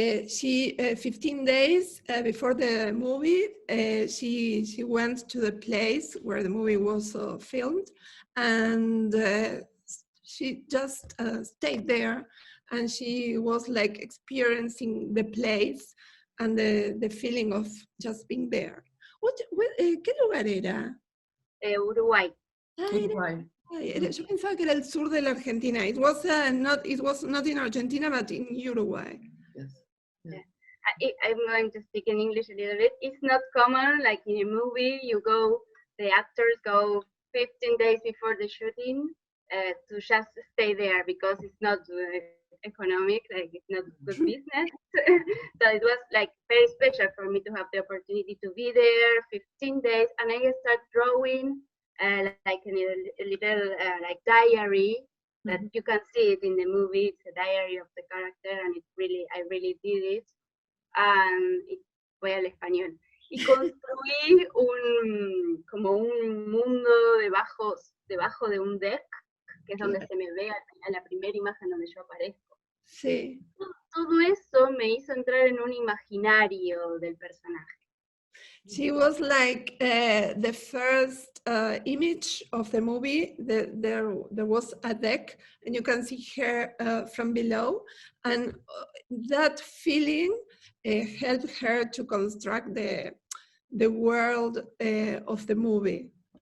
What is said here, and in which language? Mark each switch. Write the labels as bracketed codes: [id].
[en] 15 days before the movie, she went to the place where the movie was filmed, and she just stayed there, and she was like experiencing the place and the feeling of just being there. [es] ¿Qué lugar era? Uruguay. Uruguay. Yo pensaba que era el sur de la Argentina. [en] It was not in Argentina, but in Uruguay. Yes. Yeah. I'm going to speak in English a little bit. It's not common, like in a movie, the actors go 15 days before the shooting to just stay there because it's not economic, like it's not good business. So it was like very special for me to have the opportunity to be there 15 days, and I start drawing like a little like diary that you can see it in the movie. It's a diary of the character, and I really did it. And [es] voy al español. Y construí como un mundo debajo de un deck, que es donde se me ve a la primera imagen donde yo aparezco. Sí. Todo eso me hizo entrar en un imaginario del personaje. She was like the first image of the movie. There was a deck, and you can see her from below, and that feeling helped her to construct the world of the movie.